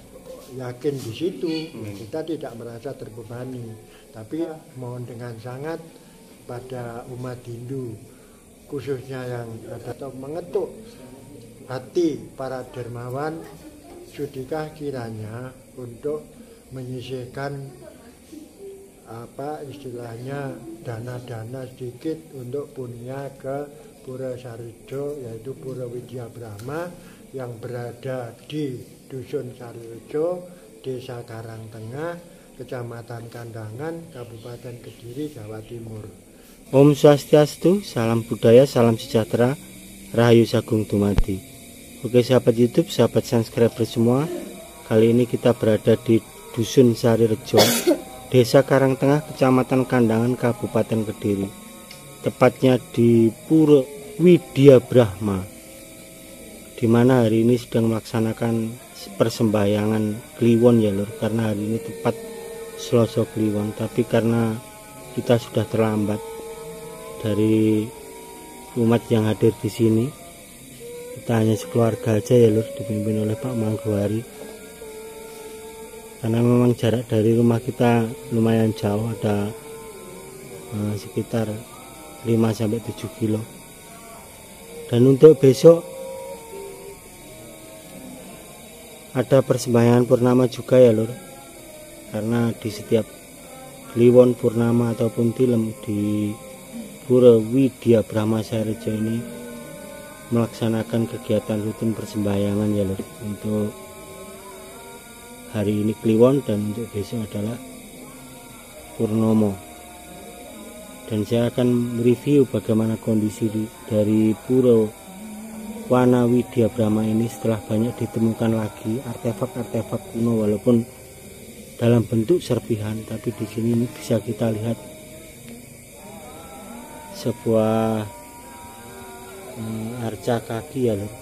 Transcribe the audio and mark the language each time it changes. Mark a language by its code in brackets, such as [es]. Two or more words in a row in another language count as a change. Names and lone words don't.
[id] yakin di situ. Kita tidak merasa terbebani, tapi mohon dengan sangat pada umat Hindu khususnya yang ada atau mengetuk hati para dermawan, sudikah kiranya untuk menyisihkan istilahnya dana-dana sedikit untuk punya ke Pura Sarirejo, yaitu Pura Widya Brahma yang berada di Dusun Sarirejo, Desa Karangtengah, Kecamatan Kandangan, Kabupaten Kediri, Jawa Timur. Om Swastiastu, salam budaya, salam sejahtera, [jv] Rahayu Sagung Dumadi. [id] Oke sahabat YouTube, sahabat subscriber semua, kali ini kita berada di Dusun Sarirejo, Desa Karangtengah, Kecamatan Kandangan, Kabupaten Kediri. Tepatnya di Pura Widya Brahma, di mana hari ini sedang melaksanakan persembahyangan Kliwon ya lur, karena hari ini tepat Selasa Kliwon, tapi karena kita sudah terlambat dari umat yang hadir di sini, kita hanya sekeluarga aja ya lur, dipimpin oleh Pak Mangguari, karena memang jarak dari rumah kita lumayan jauh, ada sekitar 5-7 kilo. Dan untuk besok ada persembahyangan purnama juga ya lur, karena di setiap Kliwon purnama ataupun tilem di Pura Widya Brahma Sarirejo ini melaksanakan kegiatan rutin persembahyangan ya lur. Untuk hari ini Kliwon dan untuk besok adalah Purnomo. Dan saya akan mereview bagaimana kondisi dari Pura Wana Widya Brahma ini setelah banyak ditemukan lagi artefak-artefak kuno, walaupun dalam bentuk serpihan, tapi di sini ini bisa kita lihat sebuah arca kaki ya lho.